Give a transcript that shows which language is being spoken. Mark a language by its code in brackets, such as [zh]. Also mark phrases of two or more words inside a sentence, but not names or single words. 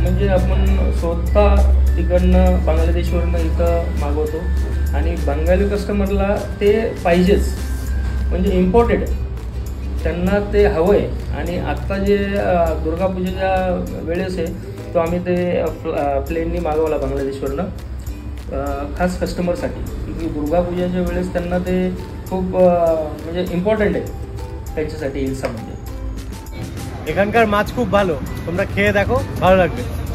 [mr] म्हणजे आपण स्वतः तिकडनं बांगलादेशवरनं इथं मागवतो आणि बंगाली कस्टमरला ते पाहिजेच, म्हणजे इम्पॉर्टेड त्यांना ते हवं आहे. आणि आत्ता जे दुर्गापूजेच्या वेळेस आहे तो आम्ही ते प्लेननी मागवला बांगलादेशवरनं खास कस्टमरसाठी. दुर्गापूजाच्या वेळेस त्यांना ते खूप म्हणजे ইম্পর্টেন্ট त्यांच्यासाठी [bn] এলসা। মানে এখানকার মাছ খুব ভালো, তোমরা খেয়ে দেখো, ভালো লাগবে।